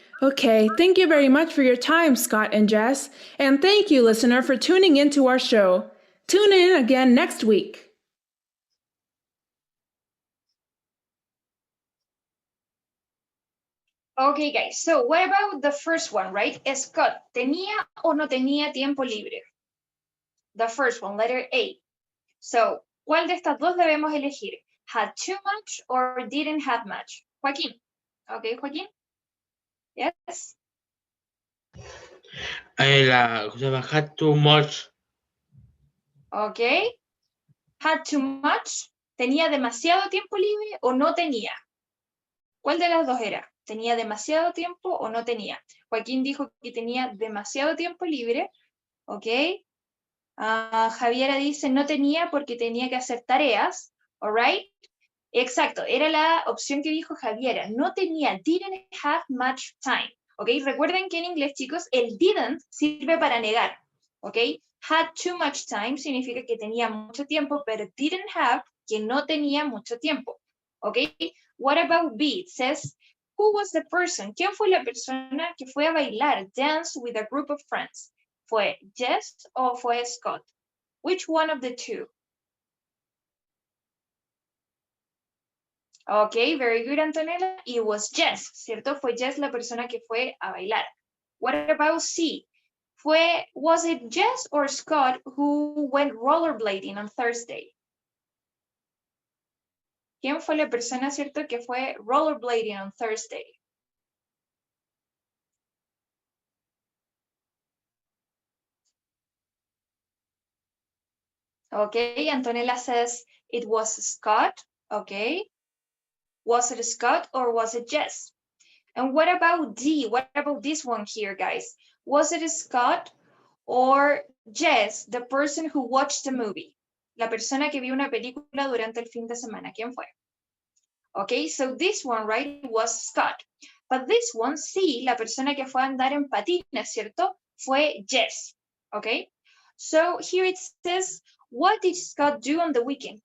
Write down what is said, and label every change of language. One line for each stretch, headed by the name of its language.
English: Okay, thank you very much for your time, Scott and Jess. And thank you, listener, for tuning into our show. Tune in again next week. Okay, guys, so what about the first one, right?
Spanish: Scott, ¿tenía o no tenía tiempo libre?
English: The first one, letter A.
Spanish: So, ¿cuál de estas dos debemos elegir?
English: Had too much or didn't have much? Joaquín. Okay, Joaquín? Yes? Had too much. Okay. Had too much.
Spanish: ¿Tenía demasiado tiempo libre o no tenía? ¿Cuál de las dos era? ¿Tenía demasiado tiempo o no tenía? Joaquín dijo que tenía demasiado tiempo libre. Ok. Javiera dice no tenía porque tenía que hacer tareas.
English: All right.
Spanish: Exacto, era la opción que dijo Javiera. No tenía,
English: didn't have much time.
Spanish: Ok, recuerden que en inglés, chicos, el didn't sirve para negar. Ok,
English: had too much time
Spanish: significa que tenía mucho tiempo, pero
English: didn't have,
Spanish: que no tenía mucho tiempo.
English: Ok, what about B? It says, who was the person?
Spanish: ¿Quién fue la persona que fue a bailar?
English: Dance with a group of friends.
Spanish: ¿Fue Jess o fue Scott?
English: Which one of the two? Ok, very good, Antonella. It was Jess, ¿cierto?
Spanish: Fue Jess la persona que fue a bailar.
English: What about C? Was it Jess or Scott who went rollerblading on Thursday?
Spanish: ¿Quién fue la persona, cierto, que fue
English: rollerblading on Thursday? Okay, Antonella says it was Scott. Okay. Was it Scott or was it Jess? And what about D? What about this one here, guys? Was it Scott or Jess, the person who watched the movie?
Spanish: La persona que vio una película durante el fin de semana. ¿Quién fue?
English: Okay, so this one, right, was Scott. But this one,
Spanish: sí, la persona que fue a andar en patines, ¿cierto? Fue Jess.
English: Okay, so here it says, what did Scott do on the weekend?